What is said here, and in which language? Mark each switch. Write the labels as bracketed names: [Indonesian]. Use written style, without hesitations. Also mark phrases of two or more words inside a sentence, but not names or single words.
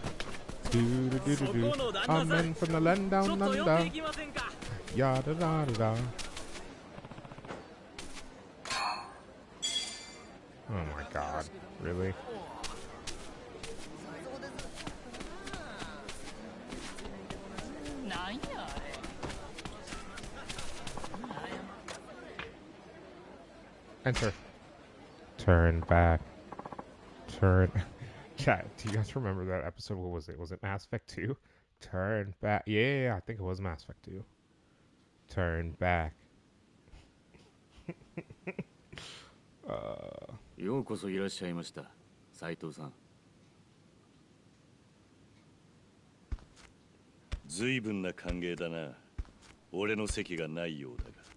[English] Men from the land down under. Yada da da da. Oh my god, really? Enter. Turn back. Turn. Chat, do you guys remember that episode? What was it? Was it Mass Effect 2? Turn back. Yeah, I think it was Mass Effect 2. Turn back. [Japanese] ようこそいらっしゃいました、斉藤さん。随分な歓迎だな。俺の席がないようだが。